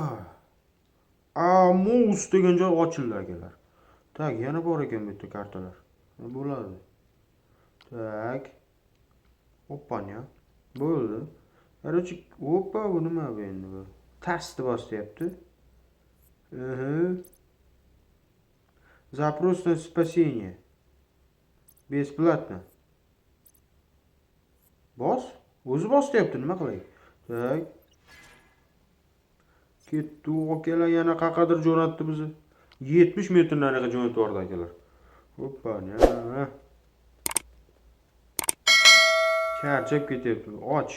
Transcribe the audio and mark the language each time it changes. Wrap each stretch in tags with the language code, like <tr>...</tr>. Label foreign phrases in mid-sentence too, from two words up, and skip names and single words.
<uz>Mouse degan joy ochildi akalar. Tak, yana bor ekan bu yerda kartalar. Bo'ladi. Tak. Oppanya. Bo'ldi. Короче, bu nima bu endi bu? Tastni bosyapti.</uz> <ru>Запрос на спасение. Бесплатно.</ru> <uz>Bos? O'zi bosyapti, nima qilay? Tak. Ketdi, akalar yana qaqadir jo'natdi bizni. 70 metr nariga jo'natib yubordi akalar. Hoppa, ne? Charchab ketyapti. Och.</uz>